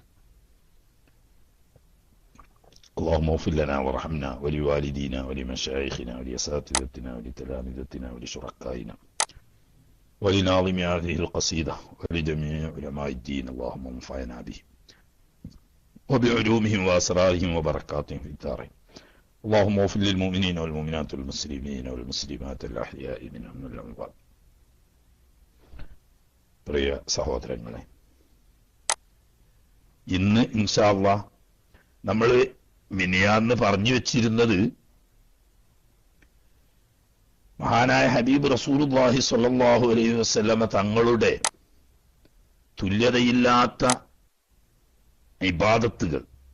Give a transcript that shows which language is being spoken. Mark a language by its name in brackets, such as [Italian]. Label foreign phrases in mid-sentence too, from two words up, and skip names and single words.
[Arabic] اللهم اغفر لنا وارحمنا ولوالدينا ولمشايخنا ولأساتذتنا ولتلامذتنا ولشركائنا ولناظم هذه القصيدة ولجميع علماء الدين اللهم انفعنا به وبعلومهم وأسرارهم وبركاتهم في الدارين اللهم اغفر للمؤمنين والمؤمنات والمسلمين والمسلمات الأحياء منهم والأموات. [Malayalam] പ്രിയ സഹോദരങ്ങളെ, ഇന്ന് [Arabic] إن شاء الله [Malayalam] നമ്മൾ മിനിയാന്ന് പറഞ്ഞു വെച്ചിരുന്നത് മഹാനായ [Arabic] حبيب رسول الله صلى الله عليه وسلم [Malayalam] തങ്ങളുടെ തുല്യതയില്ലാത്ത ഇബാദത്തുകൾ,